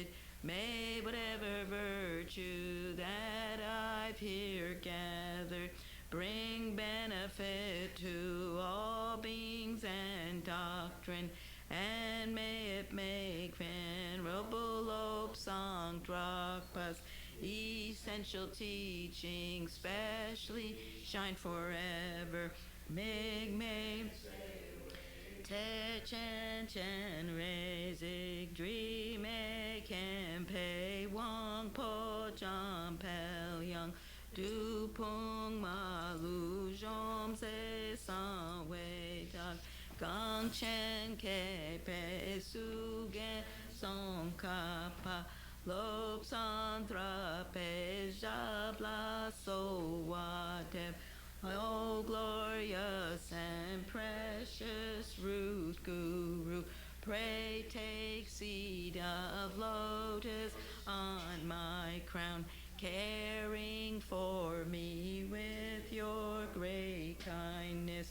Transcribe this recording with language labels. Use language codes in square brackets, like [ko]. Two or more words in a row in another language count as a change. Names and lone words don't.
[en] May whatever virtue that I've here gathered bring benefit to all beings and doctrine, and may it make Venerable Tsongkhapa's essential teaching specially shine forever. [bo] དམིགས་བརྩེ་ཆེན་རས་གཟིགས། དྲི་མེད་མཁྱེན་པའི་དབང་པོ་འཇམ་དཔལ་དབྱངས། བདུད་དཔུང་མ་ལུས་འཇོམས་མཛད་གསང་བའི་བདག གངས་ཅན་མཁས་པའི་གཙུག་རྒྱན་ཙོང་ཁ་པ། བློ་བཟང་གྲགས་པའི་ཞབས་ལ་གསོལ་བ་འདེབས. [en] O glorious and precious root guru, pray take seed of lotus on my crown, caring for me with your great kindness.